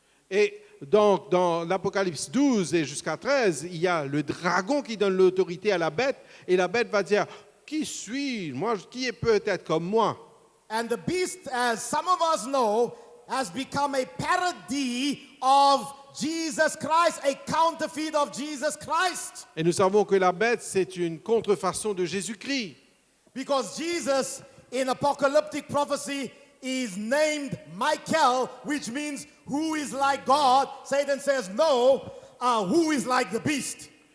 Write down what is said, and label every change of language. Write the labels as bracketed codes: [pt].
[fr] Et donc, dans l'Apocalypse 12 et jusqu'à 13, il y a le dragon qui donne l'autorité à la bête, et la bête va dire, qui suis-je? Moi, qui peut être comme moi? [en] And the beast, as some of us know, has become a parody of Jesus Christ, a counterfeit of Jesus Christ. [fr] Et nous savons que la bête, c'est une contrefaçon de Jésus-Christ. [en] Because Jesus, in apocalyptic prophecy, is named Michael, which means who is like God. Satan says, no, who is like the beast?